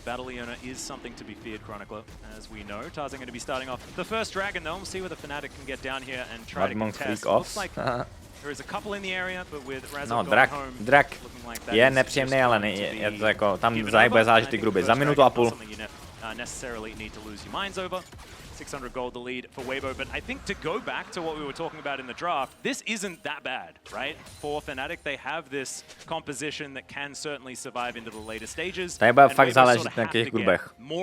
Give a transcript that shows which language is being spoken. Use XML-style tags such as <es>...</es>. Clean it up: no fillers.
<en>Battle Leona is something to be feared, Chronicler, as we know. Tarzan going to be starting off the first dragon, though. We'll see whether Fnatic can get down here and try to contest. Looks like there is a couple in the area, but with Razor going home,</en> <cs>drak je nepříjemný, ale je to jako, tam bude záležet ty gruby. Za minutu a půl.</cs> <en>Necessarily need to lose your minds over. 600 gold the lead for Weibo, but I think to go back to what we were talking about in the draft, this isn't that bad, right? For Fnatic, they have this composition that can certainly survive into the later stages.</en> <cs>Tady bude fakt záležet na těch grubech.</cs>